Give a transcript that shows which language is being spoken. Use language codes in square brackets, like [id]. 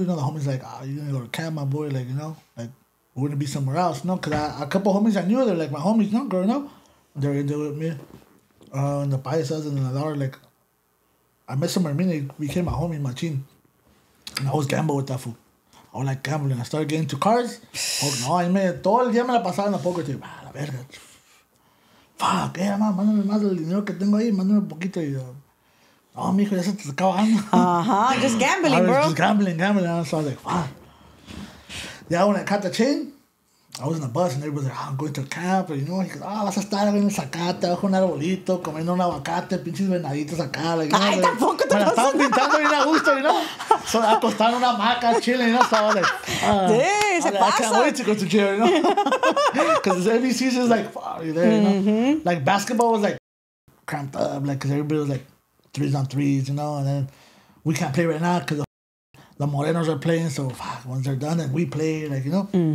[en] You know, the homies like, oh, you gonna go to camp, my boy? Like, you know, like we're gonna be somewhere else, you know. Cause a couple homies I knew, they're like my homies, you know, growing up. They're with me, and the paisas and the lot. Like, I met some Armenian, he became my homie, machine, and I was gambling with that fool. I was like gambling. I started getting into cars. [es] Oh, no, todo el día me la pasaba en la poker table. La verga. Fuck, mándame más del dinero que tengo ahí, mándame un poquito. Y yo, no, mijo, ya se te está acabando. [en] Just gambling, bro. Just gambling. So I was like, fuck. Yeah, when I caught the chain, I was in the bus and everybody was like, I'm going to camp. And, you know, he goes, [es] vas a estar en el zacate, bajo un arbolito, comiendo un aguacate, pinches venaditos acá. Like, ay, like, tampoco te me la pasa estaban pintando bien a gusto, [en] you know. [es] So acostado en una hamaca, [en] chilling, you know. So I was like, I can't wait to go to jail, you know. Because every season is like, fuck, you there, you know. Like basketball was like cramped up, like, because everybody was like 3-on-3s, you know. And then we can't play right now because the Morenos are playing. So fuck, once they're done, then we play, like, you know.